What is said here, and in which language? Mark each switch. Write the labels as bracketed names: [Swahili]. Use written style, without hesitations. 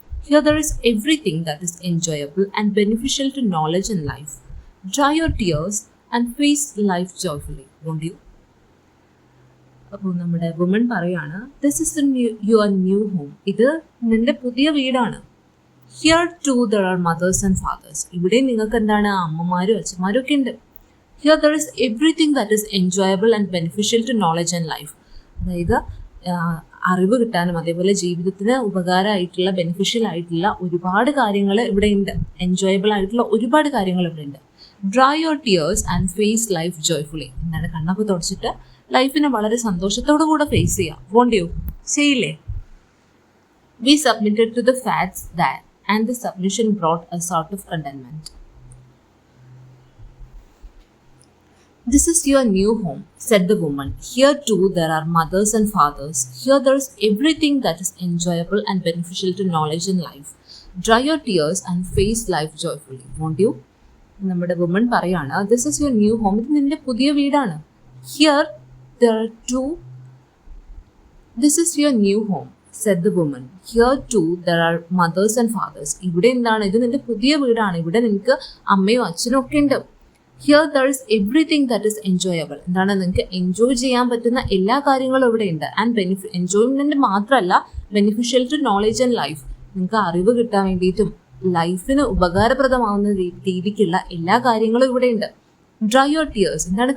[English] Here there is everything that is enjoyable and beneficial to knowledge and life. Dry your tears and face life joyfully, won't you? [Malayalam] അപ്പോൾ നമ്മുടെ woman പറയാണ്, [English] This is your new home. [Malayalam] ഇത് നിന്റെ പുതിയ വീടാണ്. [English] Here too there are mothers and fathers. [Malayalam] ഇവിടെ നിങ്ങൾക്ക് എന്താണ് അമ്മമാരും അച്ഛന്മാരും ഒക്കെ ഉണ്ട്. [English] Here there is everything that is enjoyable and beneficial to knowledge and life. [Malayalam] അതായത് അറിവ് കിട്ടാനും അതേപോലെ ജീവിതത്തിന് ഉപകാരമായിട്ടുള്ള ബെനിഫിഷ്യൽ ആയിട്ടുള്ള ഒരുപാട് കാര്യങ്ങൾ ഇവിടെ ഉണ്ട്. എൻജോയബിൾ ആയിട്ടുള്ള ഒരുപാട് കാര്യങ്ങൾ ഇവിടെ ഉണ്ട്. [English] Dry your tears and face life joyfully. [Malayalam] എന്താണ് കണ്ണൊക്കെ തുടച്ചിട്ട് ലൈഫിനെ വളരെ സന്തോഷത്തോടു കൂടെ ഫേസ് ചെയ്യാം. [English] Won't you? [Malayalam] ചെയ്യില്ലേ? [English] We submitted to the facts that and the submission brought a sort of contentment. This is your new home, said the woman. Here too there are mothers and fathers. Here there is everything that is enjoyable and beneficial to knowledge and life. Dry your tears and face life joyfully, won't you? [Malayalam] നമ്മുടെ woman പറയാണ്, [English] This is your new home. [Malayalam] ഇത് നിന്റെ പുതിയ വീടാണ്. [English] Here there are two. This is your new home, said the woman. Here too there are mothers and fathers. [Malayalam] ഇവിടെ എന്താണ്? ഇത് നിന്റെ പുതിയ വീടാണ്. ഇവിടെ നിനക്ക് അമ്മയും അച്ഛനും ഒക്കെ ഉണ്ട്. [English] Here there is everything that is enjoyable. [Malayalam] എന്താണ്? നിങ്ങൾക്ക് എൻജോയ് ചെയ്യാൻ പറ്റുന്ന എല്ലാ കാര്യങ്ങളും ഇവിടെ ഉണ്ട്. ആൻഡ് എൻജോയ്മെന്റ് മാത്രമല്ല, [English] Beneficial to knowledge and life. [Malayalam] നിങ്ങൾക്ക് അറിവ് കിട്ടാൻ വേണ്ടിയിട്ടും ലൈഫിന് ഉപകാരപ്രദമാവുന്ന രീതിക്കുള്ള എല്ലാ കാര്യങ്ങളും ഇവിടെ ഉണ്ട്. [English] Dry your tears. [Malayalam] എന്താണ്?